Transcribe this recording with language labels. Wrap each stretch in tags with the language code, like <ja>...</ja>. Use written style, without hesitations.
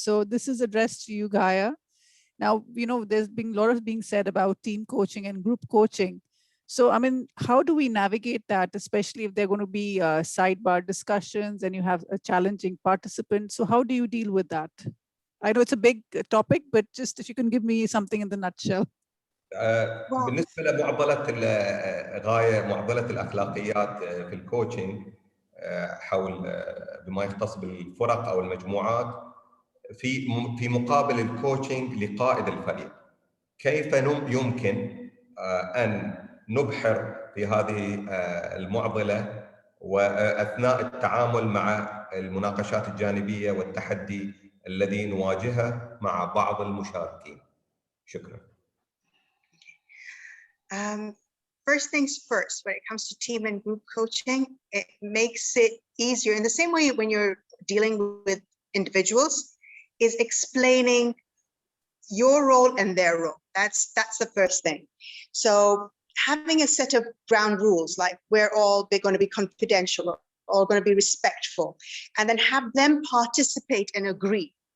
<en>So this is addressed to you, Gaia. Now, you know, there's been a lot of being said about team coaching and group coaching. So, I mean, how do we navigate that, especially if there are going to be sidebar discussions and you have a challenging participant? So how do you deal with that? I know it's a big topic, but just if you can give me something in the nutshell.</en> <ar>بالنسبة لمعضلة غاية معضلة الأخلاقيات في الكوتشنج حول بما يختص بالفرق أو المجموعات، في مقابل الكوتشنج لقائد الفريق، كيف يمكن أن نبحر في هذه المعضلة وأثناء التعامل مع المناقشات الجانبية والتحدي الذي نواجهه مع بعض المشاركين. شكرا.</ar> <en>First things first, when it comes to team and group coaching, it makes it easier in the same way when you're dealing with individuals, is explaining your role and their role. That's the first thing. So having a set of ground rules, like they're going to be confidential, all going to be respectful, and then have them participate and agree.</en>